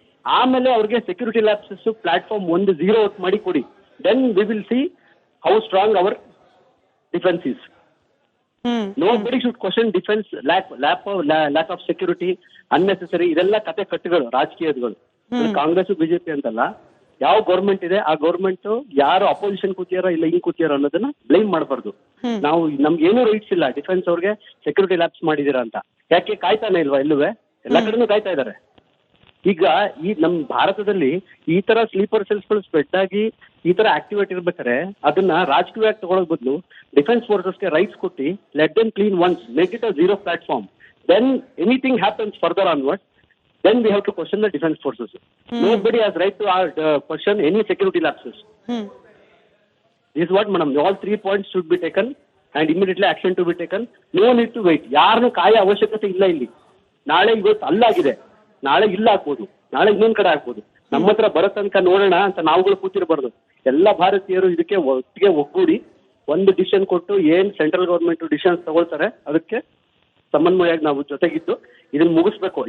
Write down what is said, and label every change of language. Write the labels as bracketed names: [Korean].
[Kannada] ಆಮೇಲೆ ಅವ್ರಿಗೆ security lapses platform 0 ಮಾಡಿ ಕೊಡಿ. [English] Then we will see how strong our defence is. Nobody should question defense, lack of security, unnecessary. [Kannada] ಇದೆಲ್ಲ ಕತೆ ಕಟ್ಟುಗಳು, ರಾಜಕೀಯಗಳು. Congress BJP ಅಂತಲ್ಲ, ಯಾವ ಗೌರ್ಮೆಂಟ್ ಇದೆ ಆ ಗೌರ್ಮೆಂಟ್ ಯಾರು ಅಪೋಸಿಷನ್ ಕೂತಿಯಾರ ಇಲ್ಲ ಹಿಂಗ್ ಕೂತಿಯಾರ ಅನ್ನೋದನ್ನ ಬ್ಲೇಮ್ ಮಾಡಬಾರ್ದು. ನಾವು ನಮ್ಗೆ ಏನೂ ರೈಟ್ಸ್ ಇಲ್ಲ ಡಿಫೆನ್ಸ್ ಅವ್ರಿಗೆ ಸೆಕ್ಯೂರಿಟಿ ಲ್ಯಾಬ್ಸ್ ಮಾಡಿದೀರಾ ಅಂತ. ಯಾಕೆ ಕಾಯ್ತಾನೆ ಇಲ್ವಾ? ಎಲ್ಲುವೆ ಎಲ್ಲಾ ಕಡೆನೂ ಕಾಯ್ತಾ ಇದಾರೆ. ಈಗ ಈ ನಮ್ ಭಾರತದಲ್ಲಿ ಈ ತರ ಸ್ಲೀಪರ್ ಸೆಲ್ಸ್ಗಳು ಸ್ಪ್ರೆಡ್ ಆಗಿ ಈ ತರ ಆಕ್ಟಿವೇಟ್ ಇರ್ಬೇಕಾದ್ರೆ ಅದನ್ನ ರಾಜಕೀಯವಾಗಿ ತಗೊಳ್ಳೋದ್ ಬದಲು ಡಿಫೆನ್ಸ್ ಫೋರ್ಸಸ್ಗೆ ರೈಟ್ಸ್ ಕೊಟ್ಟು [English] Let them clean once, make it a 0 platform. Then anything happens further onward, then we have to question the defense forces. Nobody has right to question any security lapses. This is what, madam, all 3 points should be taken and immediately action to be taken. No need to wait. [Kannada] ಯಾರನ್ನು ಕಾಯ ಅವಶ್ಯಕತೆ ಇಲ್ಲ ಇಲ್ಲಿ. ನಾಳೆ ಇವತ್ತು ಅಲ್ಲಾಗಿದೆ, ನಾಳೆ ಇಲ್ಲ ಆಗ್ಬೋದು, ನಾಳೆ ಇನ್ನೊಂದ್ ಕಡೆ ಆಗ್ಬೋದು. ನಮ್ಮ ಹತ್ರ ಬರೋ ತನಕ ನೋಡೋಣ ಅಂತ ನಾವುಗಳು ಕೂತಿರಬಾರ್ದು. ಎಲ್ಲ ಭಾರತೀಯರು ಇದಕ್ಕೆ ಒಟ್ಟಿಗೆ ಒಗ್ಗೂಡಿ ಒಂದು ಡಿಸಿಷನ್ ಕೊಟ್ಟು ಏನ್ ಸೆಂಟ್ರಲ್ ಗವರ್ಮೆಂಟ್ ಡಿಸಿಷನ್ಸ್ ತಗೊಳ್ತಾರೆ ಅದಕ್ಕೆ ಸಮನ್ವಯವಾಗಿ ನಾವು ಜೊತೆಗಿದ್ದು ಇದನ್ನ ಮುಗಿಸ್ಬೇಕು.